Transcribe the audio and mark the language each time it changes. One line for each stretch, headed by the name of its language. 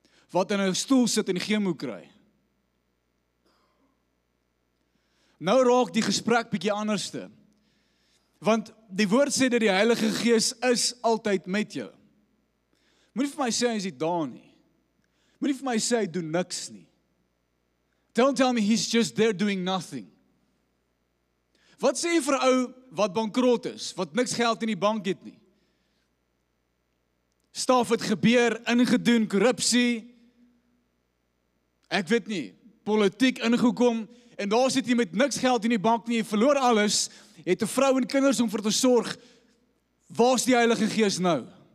Afrikaans: Wat in 'n stoel sit en chemo kry? Nou raak die gesprek bietjie anderste. Want die woord sê dat die Heilige Gees is altyd met jou. Moenie vir my sê hy is nie daar nie. Moenie vir my sê hy doen niks nie.
English: Don't tell me he's just there doing nothing.
Afrikaans: Wat sê jy vir 'n ou wat bankrot is, wat niks geld in die bank het nie? Staf het gebeur, ingedoen, korrupsie, ek weet nie, politiek ingekom, en daar sit jy met niks geld in die bank nie, jy verloor alles, jy het 'n vrou en kinders om vir te sorg, waar's die Heilige Gees nou?